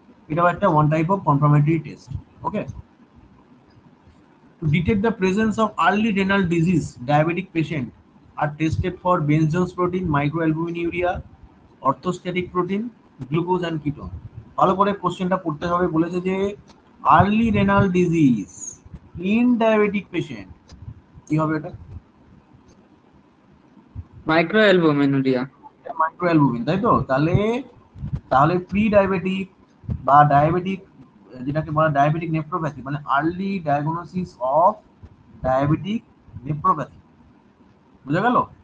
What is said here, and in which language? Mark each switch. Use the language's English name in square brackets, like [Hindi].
[Bangla] এটাও একটা one type of confirmatory test. [English] Okay, to detect the presence of early renal disease, diabetic patient are tested for Benzos protein, microalbuminuria, orthostatic protein, glucose and ketone. [Bangla] ভালো করে কোশ্চেনটা পড়তে হবে। বলেছে যে early renal disease in diabetic patient, কি হবে এটা? মাইক্রোঅ্যালবুমিনুরিয়া। মাইক্রোঅ্যালবুমিন, তাই তো? তাহলে তাহলে প্রি ডায়াবেটিক বা ডায়াবেটিক, যেটাকে বলা ডায়াবেটিক নেফ্রোপ্যাথি, মানে early diagnosis of diabetic nephropathy, বুঝা গেল?